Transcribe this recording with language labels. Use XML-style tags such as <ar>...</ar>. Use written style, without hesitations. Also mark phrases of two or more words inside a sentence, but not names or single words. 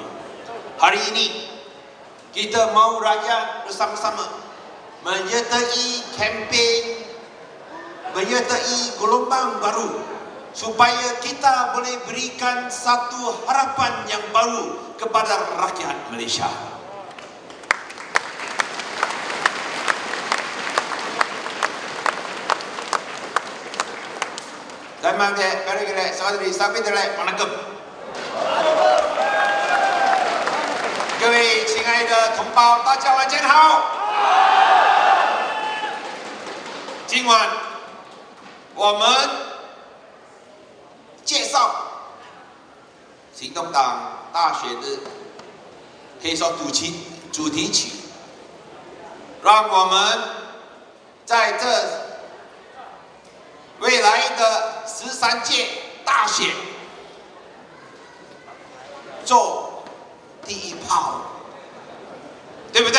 <ms>Hari ini kita mahu rakyat bersama-sama menyertai kempen, menyertai gelombang baru supaya kita boleh berikan satu harapan yang baru kepada rakyat Malaysia. Waalaikumsalam.</ms> <zh>各位亲爱的同胞，大家晚间好。今晚我们介绍行动党大选的可以说主题曲，让我们在这未来的13届大选做第一炮，对不对？</zh>